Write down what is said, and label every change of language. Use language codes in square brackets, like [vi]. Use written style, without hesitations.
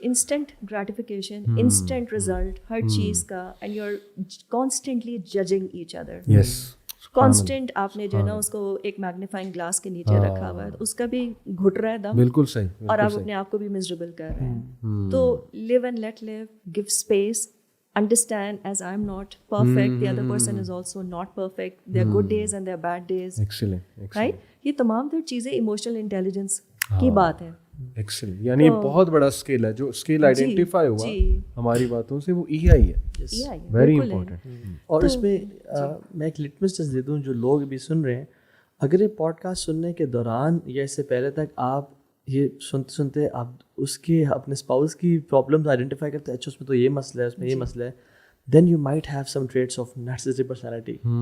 [en] instant gratification, instant result [ur] ہر چیز کا, [en] And you are constantly judging each other. Yes, [ur] constant آپ نے جو ہے نا اس کو ایک میگنیفائنگ گلاس کے نیچے رکھا ہوا ہے, اس کا بھی گھٹ رہا ہے دم. بالکل صحیح. اور آپ اپنے آپ کو بھی مزریبل کر رہے ہیں. [en] تو live and let live, give space, understand as I'm not perfect, the other person is also not perfect, there are good days and there are bad days. Excellent. Right? [ur] یہ تمام تر چیزیں ایموشنل انٹیلیجنس کی بات ہے. ایکسلنٹ, یعنی بہت بڑا اسکل ہے جو اسکل آئیڈینٹیفائی ہوا ہماری باتوں سے, وہ EI ہے, [en] Very important. [ur] اور اس میں میں ایک لٹمس ٹیسٹ دے دوں جو لوگ بھی سن رہے ہیں, اگر یہ پوڈ کاسٹ سننے کے دوران یا اس سے پہلے تک آپ یہ سنتے سنتے آپ اس کی اپنے اسپاؤس کی پرابلمس آئیڈینٹیفائی کرتے ہیں, اچھا اس میں تو یہ مسئلہ ہے, اس میں یہ مسئلہ ہے, [en] Then you might have some traits of narcissistic personality.